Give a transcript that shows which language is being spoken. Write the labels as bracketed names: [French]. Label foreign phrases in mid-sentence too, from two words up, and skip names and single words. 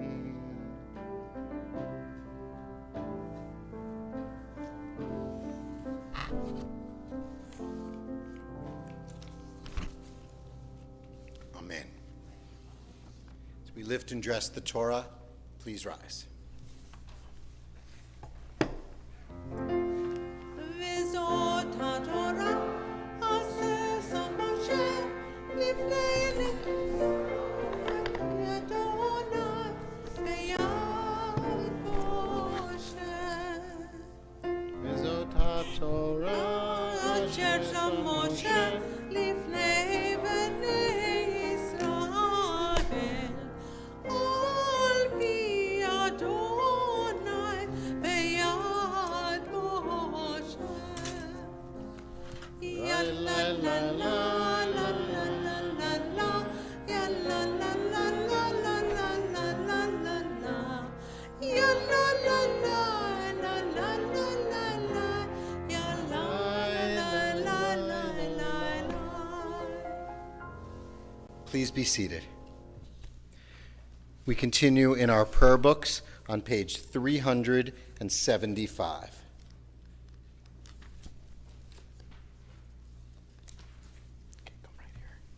[English] Amen. As we lift and dress the Torah, please rise. [Hebrew] וזאת התורה אשר משה לפני אדני ביד משה. וזאת התורה אשר שם משה לפני בני ישראל. על פי אדני ביד משה. Ya la la la la la la la la. Ya la la la la la la la la la la. Ya la la la la la la la la. Ya la la la la la la. [English] Please be seated. We continue in our prayer books on page 375. Okay, come right here.